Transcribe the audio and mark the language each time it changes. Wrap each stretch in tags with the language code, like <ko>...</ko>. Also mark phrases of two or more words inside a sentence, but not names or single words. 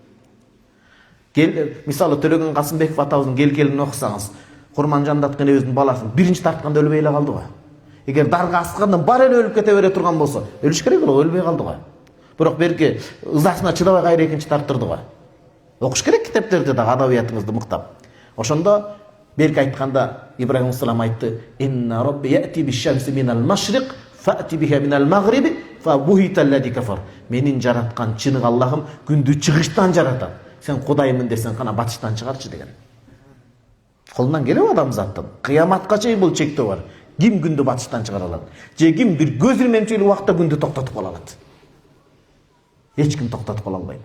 <ky>Мисалы Төлөгөн Касымбеков атабыздын келкелин окусаңыз, Курманжандат кенебиздин баласын биринчи тартканда өлбөй эле калды го. Эгер дарга аскандан бар эле өлүп кете бере турган болсо, өлүш керек эле, өлбөй калды го. Бирок берки ызасына чыдабай кайра экинчи тарттырды го. Окуш керек китептерди да, адабиятыңызды мыктап. Ошондо берки айтканда Ибрахим алейхиссалам айтты:</ky> <ar>"إن ربي يأتي بالشمس من المشرق فأت بها من المغرب فبهت الذي كفر".</ar> <ky>Менин жараткан чынык Аллахым күндү чыгыштан жаратат. Сен Кудаймын десең кана батыштан чыгарчы деген. Колунан келеби адамзаттын? Кыяматка чейин бул чектөө бар. Ким күндү батыштан чыгара алат? Же ким бир көз ирмемчилик убакта күндү токтотуп кала алат? Эч ким токтотуп кала албайт.</ky>